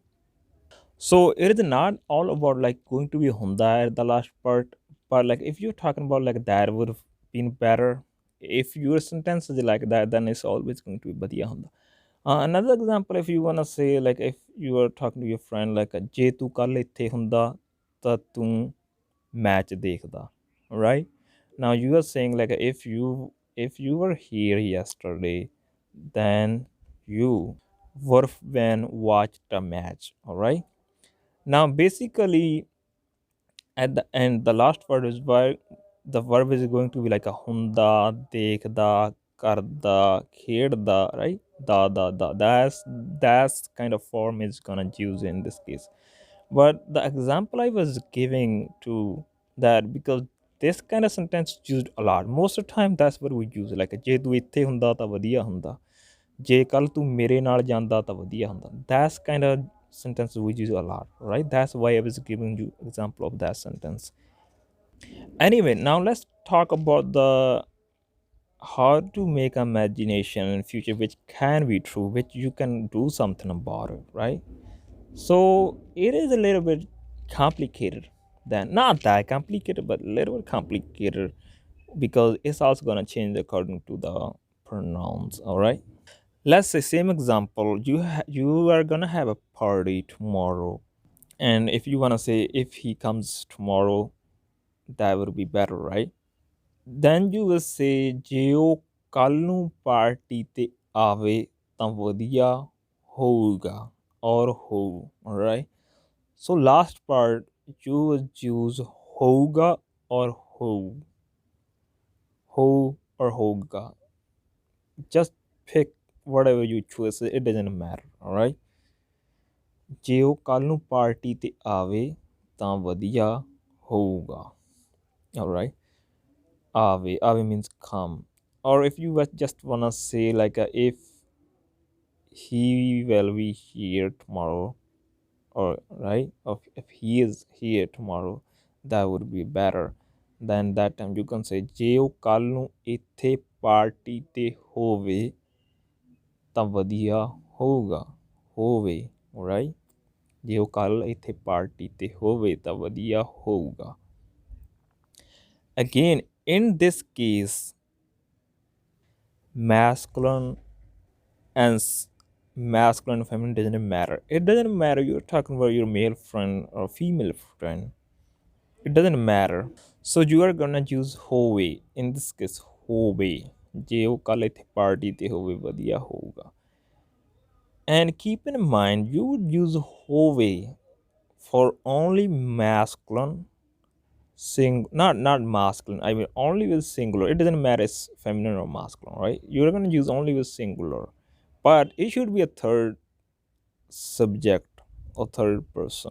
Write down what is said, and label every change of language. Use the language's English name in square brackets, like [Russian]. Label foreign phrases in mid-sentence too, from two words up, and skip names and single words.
[English] So it is not all about like going to be Honda at the last part, but like if you're talking about like that would have been better. If your sentence is like that, then it's always going to be [Punjabi] ਵਧੀਆ ਹੁੰਦਾ. [English] Another example, if you wanna say like if you are talking to your friend like [Punjabi] ਜੇ ਤੂੰ ਕੱਲ ਇੱਥੇ ਹੁੰਦਾ ਤਾਂ ਤੂੰ match ਦੇਖਦਾ, [English] right? Now you are saying like if you were here yesterday, then you would have been watched a match, all right? Now basically at the end the last word is where the verb is going to be like a [Punjabi] ਹੁੰਦਾ, ਦੇਖਦਾ, ਕਰਦਾ, ਖੇਡਦਾ, [English] right? Da that's kind of form is gonna use in this case. But the example I was giving to that, because this kind of sentence used a lot most of the time, that's what we use, like [Punjabi] ਜੇ ਤੂੰ ਇੱਥੇ ਹੁੰਦਾ ਤਾਂ ਵਧੀਆ ਹੁੰਦਾ, ਜੇ ਕੱਲ ਤੂੰ ਮੇਰੇ ਨਾਲ ਜਾਂਦਾ ਤਾਂ ਵਧੀਆ ਹੁੰਦਾ. [English] That's kind of sentence we use a lot, right? That's why I was giving you example of that sentence. Anyway, now let's talk about the how to make imagination in future which can be true, which you can do something about it, right? So it is a little bit complicated, then not that complicated but a little bit complicated, because it's also going to change according to the pronouns, all right? Let's say same example, you are going to have a party tomorrow, and if you want to say if he comes tomorrow, that would be better, right? Then you will say [Punjabi] ਜੇ ਉਹ ਕੱਲ ਨੂੰ ਪਾਰਟੀ ਤੇ ਆਵੇ ਤਾਂ ਵਧੀਆ ਹੋਊਗਾ [English] or ਹੋਊ, all right? So last part you will use ਹੋਊਗਾ or ਹੋਊ, ਹੋਊ or ਹੋਊਗਾ. Just pick whatever you choose, it doesn't matter, all right? [Punjabi] ਜੇ ਉਹ ਕੱਲ ਨੂੰ ਪਾਰਟੀ ਤੇ ਆਵੇ ਤਾਂ ਵਧੀਆ ਹੋਊਗਾ, [English] all right? Ave means come. Or if you just wanna say like if he will be here tomorrow, or right, or if he is here tomorrow, that would be better. Then that time you can say [Punjabi] ਜੇ ਉਹ ਕੱਲ ਨੂੰ ਇੱਥੇ ਪਾਰਟੀ ਤੇ ਹੋਵੇ ਤਾਂ ਵਧੀਆ ਹੋਊਗਾ, ਹੋਵੇ, right? ਜੇ ਉਹ ਕੱਲ ਇੱਥੇ ਪਾਰਟੀ ਤੇ ਹੋਵੇ ਤਾਂ ਵਧੀਆ ਹੋਊਗਾ. [English] Again, in this case, masculine and masculine and feminine doesn't matter. It doesn't matter you're talking about your male friend or female friend. It doesn't matter. So you are gonna use ਹੋਵੇ in this case, [Punjabi] ਹੋਵੇ ਜੇ ਉਹ ਕੱਲ ਇੱਥੇ ਪਾਰਟੀ ਤੇ ਹੋਵੇ ਵਧੀਆ ਹੋਊਗਾ. [English] And keep in mind you would use ਹੋਵੇ for only masculine, not masculine, I mean only with singular. It doesn't matter it's feminine or masculine, right? You're going to use only with singular, but it should be a third subject or third person.